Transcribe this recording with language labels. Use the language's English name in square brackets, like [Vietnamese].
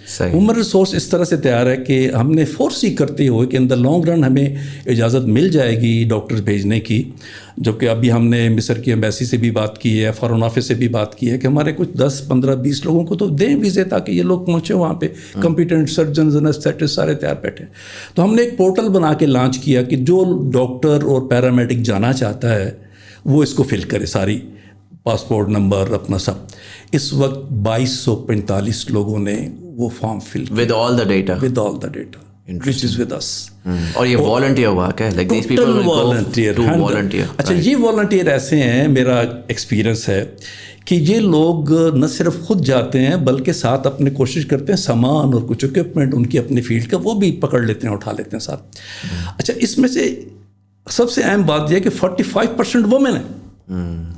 [Urdu] Human resource اس طرح سے تیار ہے کہ ہم نے فورسی کرتے ہوئے کہ [English] in the long run [Urdu] ہمیں اجازت مل جائے گی ڈاکٹرز بھیجنے کی, جبکہ ابھی ہم نے مصر کی ایمبیسی سے بھی بات کی ہے, فارن آفس سے بھی بات کی ہے کہ ہمارے کچھ 10 15 20 لوگوں کو تو دیں ویزے تاکہ یہ لوگ پہنچے وہاں پہ, کمپیٹنٹ سرجنز انسٹیٹسٹ سارے تیار بیٹھے. تو ہم نے ایک پورٹل بنا کے لانچ کیا کہ جو ڈاکٹر اور پیرامیڈک جانا چاہتا ہے وہ اس کو فل کرے, ساری پاسپورٹ نمبر اپنا سب. اس وقت 2245 لوگوں نے وہ form fill [English] With all the data which is with us. [Urdu] اور یہ والنٹیئر ورک ہے, [English] like these people will go to volunteer. [Urdu] اچھا, یہ والنٹیئر ایسے ہیں, میرا ایکسپیرینس ہے کہ یہ لوگ نہ صرف خود جاتے ہیں بلکہ ساتھ اپنے کوشش کرتے ہیں سامان اور کچھ اکوپمنٹ ان کی اپنی فیلڈ کا وہ بھی پکڑ لیتے ہیں, اٹھا لیتے ہیں ساتھ. اچھا, اس میں سے سب سے اہم بات یہ ہے کہ 45% وومن ہیں.